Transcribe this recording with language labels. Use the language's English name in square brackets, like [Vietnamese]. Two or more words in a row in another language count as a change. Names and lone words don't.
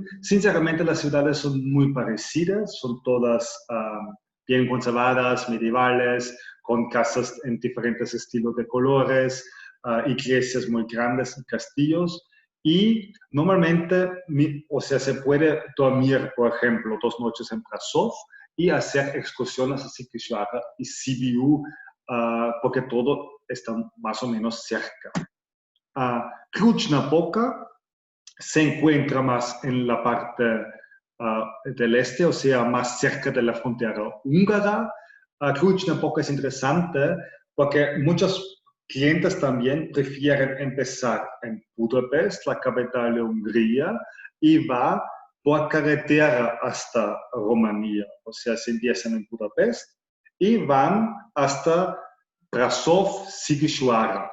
[Spanish] Sinceramente, las ciudades son muy parecidas, son todas bien conservadas, medievales, con casas en diferentes estilos de colores, iglesias muy grandes, castillos. Y normalmente, o sea, se puede dormir, por ejemplo, 2 noches en Brasov y hacer excursiones a Sigishuara y Sibiu, porque todo está más o menos cerca. Cluj-Napoca se encuentra más en la parte del este, o sea, más cerca de la frontera húngara. Cluj-Napoca es interesante porque muchos clientes también prefieren empezar en Budapest, la capital de Hungría, y va por carretera hasta Rumanía. O sea, se empiezan en Budapest y van hasta Brasov, Sigishuara.